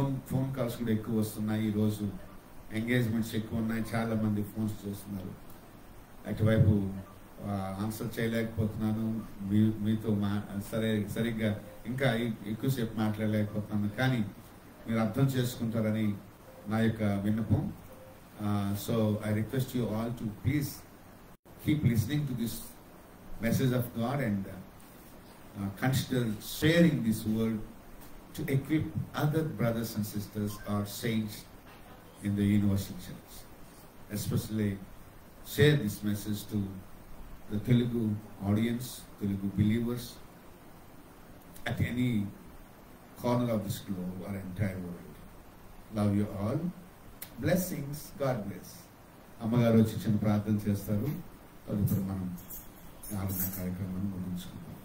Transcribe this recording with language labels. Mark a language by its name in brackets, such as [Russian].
[Telugu] Phone calls కూడా ఎక్కువ వస్తున్నాయి. ఈరోజు ఎంగేజ్మెంట్స్ ఎక్కువ ఉన్నాయి, చాలా మంది ఫోన్స్ చేస్తున్నారు. అటువైపు ఆన్సర్ చేయలేకపోతున్నాను, మీతో సరిగ్గా ఇంకా ఎక్కువసేపు మాట్లాడలేకపోతున్నాను, కానీ మీరు అర్థం చేసుకుంటారని నా యొక్క విన్నపం. [English] So I request you all to please keep listening to this message of God and consider sharing this word to equip other brothers and sisters or saints in the universal church. Especially share this message to the Telugu audience, Telugu believers at any corner of this globe or entire world. Love you all. Blessings. God bless. [Telugu] అమ్మగారు వచ్చి చిన్న ప్రార్థన చేస్తారు. తదుపరి మనం ఆరాధన కార్యక్రమాన్ని ముగించుకుంటాం.